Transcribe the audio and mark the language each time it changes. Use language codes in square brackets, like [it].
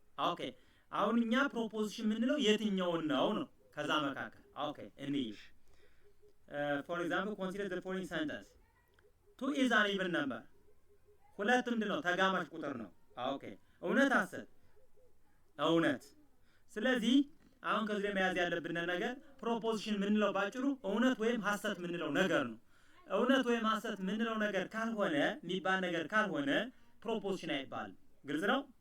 [am] okay, አሁን እኛ ፕሮፖዚሽን የምንለው የትኛውን ነው? ከዛ መካከል [en] okay [am] እንይሽ [en] for example consider the following sentence. 2 is an even number. [am] ሁለት ምንድን ነው? ተጋማሽ ቁጥር ነው። okay, እውነት ሐሰት? እውነት። ስለዚህ አሁን ከዚህ ላይ መያዝ ያለብን ነገር ፕሮፖዚሽን ምንለው ባጭሩ እውነት ወይም ሐሰት ምንለው ነገር ነው። እውነት ወይም ሐሰት ምንለው ነገር ካልሆነ የሚባል ነገር ካልሆነ ፕሮፖዚሽን አይባልም። ግልጽ ነው?